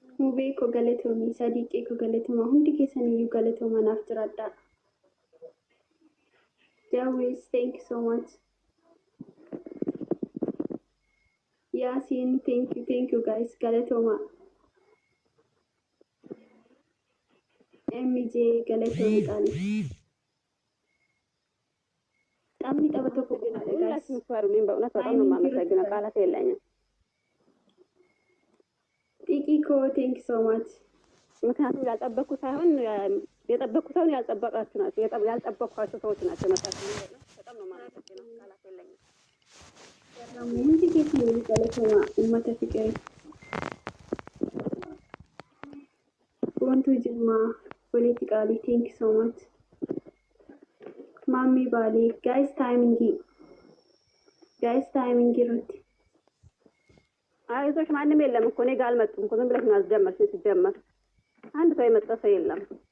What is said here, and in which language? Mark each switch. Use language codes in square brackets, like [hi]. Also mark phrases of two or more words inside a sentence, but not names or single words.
[om] Gubee ko galatoomii sadiiqee ko galatoomaa hundi keessaniyyuu galatoomaa naaf jiraadha. Jawwees [en] thank you so much. [om] Yaasiin [en] thank you guys [om] galatooma. MJ galatoomii qaali. Taphni tapha tokko gumaadha guys. [am] ሁላችሁም በእውነት በጣም ነው የማመሰግነው። ቃላት የለኝም። [en] ጢቂኮ thank you so much. [am] ምክንያቱም ያልጠበቅኩ ሳይሆን የጠበቅኩ ሳይሆን ያልጠበቃችሁ ናቸው። ያልጠበቅኳቸው ሰዎች ናቸው መጣችሁ። በጣም ነው የማመሰግነው። ቃላት የለኝም። [om] ሁndi keessaniyyuu galatooma uummata fiqee. Wantu Jimmaa walitti qaalii [en] thank you so much. [om] Maamii Baalee guys timing irratti [am] አይዞሽ ማንም የለም እኮ እኔ ጋር አልመጡም እኮ ዝም ብለሽ ነው አስጀመርሽኝ። ሲጀመር አንድ ሰው የመጣ ሰው የለም።